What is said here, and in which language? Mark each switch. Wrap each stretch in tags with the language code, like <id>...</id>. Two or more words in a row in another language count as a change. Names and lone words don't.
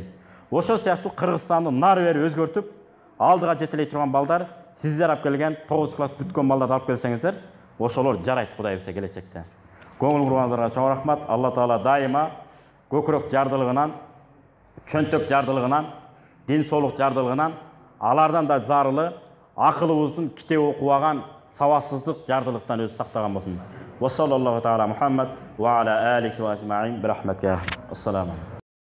<ky>Ошол сыяктуу Кыргызстанды нары бери өзгөртүп, алдыга жетелей турган балдар, сиздер алып келген 9 класс бүткөн балдарды алып келсеңиздер, ошолор жарайт Кудай билсе келечекте. Көңүл бургандарга чоң рахмат. Алла таала дайыма көкүрөк жардылыгынан, чөнтөк жардылыгынан, ден соолук жардылыгынан, алардан да зарылы акылыбыздын китеп окубаган</ky> <kk>сауатсыздық, жардылықтан өзі сақтаған болсын.</kk> <ar>و صلى الله تعالى محمد و على آله و أجمعين.</ar> <ky>Бирахматка.</ky> <ar>السلام عليكم.</ar>